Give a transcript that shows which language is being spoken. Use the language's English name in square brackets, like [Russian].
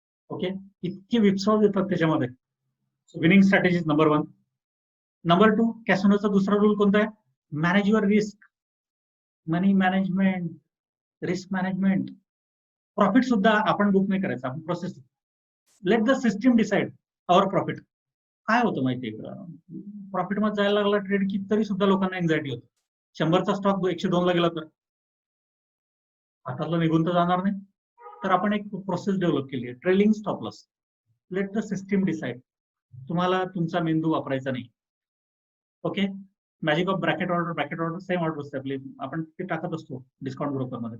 [Marathi] Okay, इतके विप्सॉल येतात त्याच्यामध्ये. Winning strategies number 1. नंबर 2, कॅसिनोचा दुसरा रूल कोणता आहे? [English] Manage your risk. [Marathi] Money management, risk management. Profit सुद्धा आपण बुक नाही करायचं, आपण process. [English] Let the system decide our profit. [Marathi] काय होतं माहितीये का, प्रॉफिट मध्ये जायला लागला ट्रेड की तरी सुद्धा लोकांना एन्झायटी होते. 100चा स्टॉक 102 ला गेला तर हातातला निघून तर जाणार नाही. तर आपण एक प्रोसेस डेव्हलप केली आहे, trailing stop loss. [English] Let the system decide. [Marathi] तुम्हाला तुमचा मेंदू वापरायचा नाही. Okay, magic of bracket order same order असते आपली, आपण ते टाकत असतो डिस्काउंट ब्रोकर मध्ये.